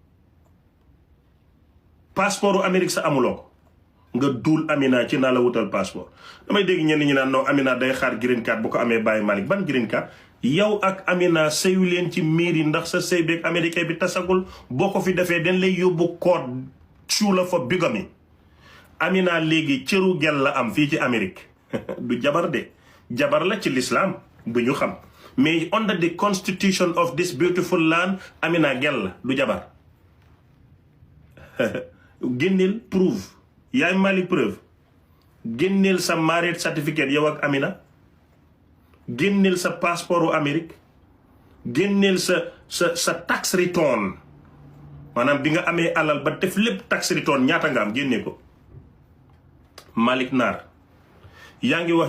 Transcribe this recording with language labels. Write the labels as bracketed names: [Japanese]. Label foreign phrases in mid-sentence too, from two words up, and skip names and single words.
[Wolof] passeport u Amérique sa amuloo ko nga duul Amina ci naa la wutal passeport damay dégg ñenn ñi naan non Amina day xaar [English] green card [Wolof] bu ko amee bàyyi Malick ban [English] green card [Wolof] yow ak Amina sëyu leen ci miir yi ndax sa sëy beeg américain bi tasagul boo ko fi defee dañ lay yóbbu code suu la fa bigami Amina léegi cëru gel la am fii ci Amérique du jabar de jabar la ci l'islam bu ñu xam mais [English] under the constitution of this beautiful land [Wolof] Amina gel la du jabar génneel preuve yaay Malick preuve génneel sa [English] marriage certificate [Wolof] yow ak Amina génneel sa passeport u Amérique génneel sa [English] tax return [Wolof] maanaam bi nga amee alal ba def lépp [English] tax return [Wolof] ñaata nga am génne ko Malick Naar yaa ngi